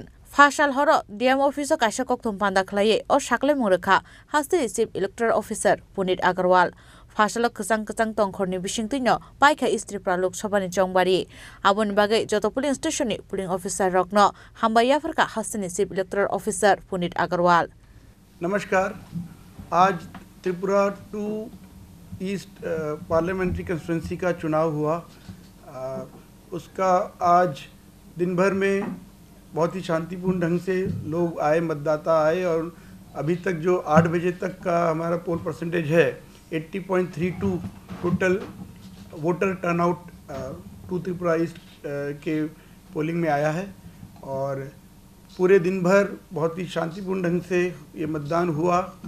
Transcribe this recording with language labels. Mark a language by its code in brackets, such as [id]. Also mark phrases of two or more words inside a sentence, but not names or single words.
[trp] Fasal horo DM office kaisa koktum panda khlaye o sakle murkha hasti [en] chief electoral officer [trp] Punit Agarwal. Fasalo kesang-kesang tongkhorni bisingtino paika East Tripura Lok Sabha ni Chongbari. Abon bagai joto [en] polling station [trp] ni [en] polling officer [trp] rokno hambaya farka hasti [en] chief electoral officer [trp] Punit Agarwal. [hi] नमस्कार। आज त्रिपुरा टू ईस्ट [en] parliamentary constituency [hi] का चुनाव हुआ। उसका आज दिन भर में बहुत ही शांतिपूर्ण ढंग से लोग आए, मतदाता आए और अभी तक जो 8 बजे तक का हमारा [en] poll percentage [hi] है 80.32 [en] total voter turnout [hi] टू त्रिपुरा ईस्ट के पोलिंग में आया है और पूरे दिन भर बहुत ही शांतिपूर्ण ढंग से ये मतदान हुआ।